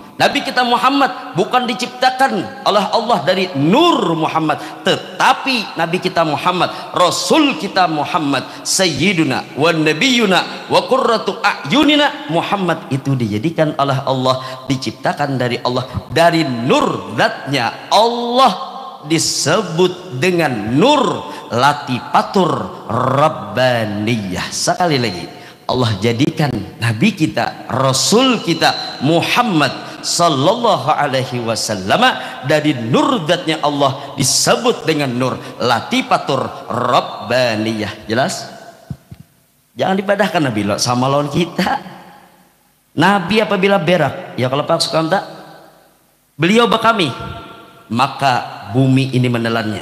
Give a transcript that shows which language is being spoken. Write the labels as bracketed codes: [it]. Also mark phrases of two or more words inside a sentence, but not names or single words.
[id] Nabi kita Muhammad bukan diciptakan oleh Allah dari Nur Muhammad, tetapi Nabi kita Muhammad, Rasul kita Muhammad, [ar] سيدنا ونبينا وقرة أعيننا [id] Muhammad itu dijadikan oleh Allah, diciptakan dari Allah, dari nur zatnya Allah, disebut dengan nur [ar] لطيفة الربانية. [id] Sekali lagi, Allah jadikan Nabi kita, Rasul kita Muhammad [ar] صلى الله عليه وسلم [id] dari nur zatnya Allah, disebut dengan nur [ar] لطيفة الربانية. [id] Jelas? Jangan dipedahkan Nabi sama lawan kita. Nabi apabila berak, ya kalau Pak Sukamta, beliau bekami, maka bumi ini menelannya.